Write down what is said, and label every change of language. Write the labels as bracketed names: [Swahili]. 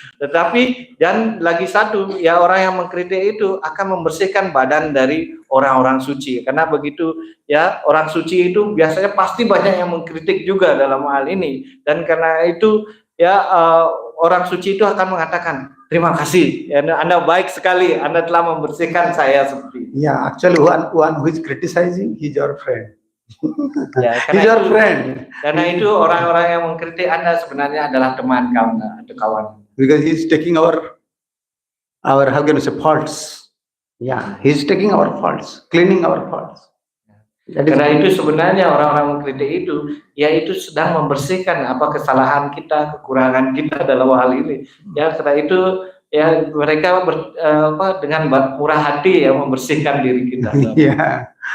[Indonesian] Tetapi dan lagi satu ya orang yang mengkritik itu akan membersihkan badan dari orang-orang suci, karena begitu ya orang suci itu biasanya pasti banyak yang mengkritik juga dalam hal ini, dan karena itu ya orang suci itu akan mengatakan terima kasih ya, Anda baik sekali, Anda telah membersihkan saya seperti itu. [English] Yeah, actually one who is criticizing, he's your friend. [Indonesian] Ya, [English] he's your friend. [Indonesian] Karena itu orang-orang yang mengkritik Anda sebenarnya adalah teman kamu atau kawan. [English] Because he's taking our how can you say faults. Yeah, he's taking our faults, cleaning our faults. That is [Indonesian] Karena [English] good. [Indonesian] itu sebenarnya orang-orang mengkritik itu, ya itu sedang membersihkan apa kesalahan kita, kekurangan kita dalam hal ini. Ya karena itu ya mereka dengan murah hati ya membersihkan diri kita. [English] Yeah.